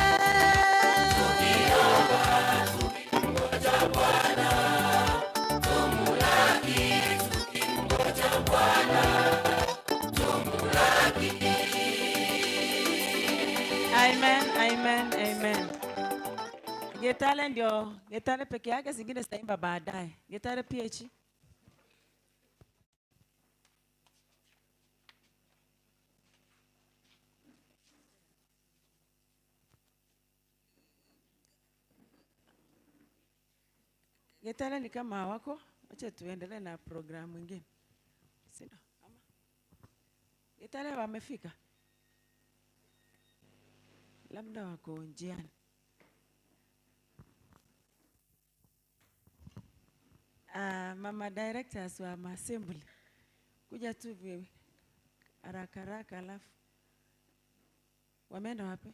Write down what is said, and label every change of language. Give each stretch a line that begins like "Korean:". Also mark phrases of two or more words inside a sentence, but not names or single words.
Swahili: tukiomba, tukimngoja Bwana, tumulaki, tukimngoja Bwana, tumulaki. Amen, amen, amen. Gitare ndio, gitare peke yake, zingine zitaimba baadaye. Gitare PH. Gitare ni kama hawako, acha tuendelee na programu nyingine. Sina. Ama. Gitare wamefika. Labda wako njiani. Mama directors wa assembly kuja tu haraka haraka, alafu wameenda wapi?